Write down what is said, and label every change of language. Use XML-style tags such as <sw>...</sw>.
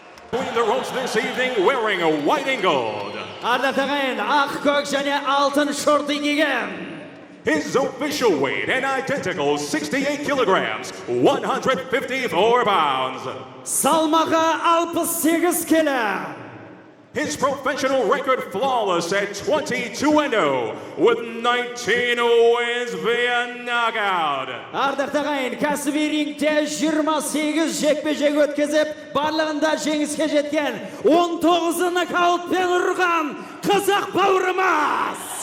<en>Between the ropes this evening wearing a white and gold.</en> <kk>Ардақтағайын, ақ көк және алтын шорты киген.</kk> <en>His official weight an identical 68 kilograms, 154 pounds.</en> <kk>Салмағы 68 келі.</kk> <en>His professional record flawless at 22-0 with 19 wins via knockout.</en> <kk>Ардақтағайын, кәсіби рингте 28 жекпе-жек өткізіп, барлығында жеңіске жеткен, 19 нокаутпен ұрған қазақ бауырымыз.</kk>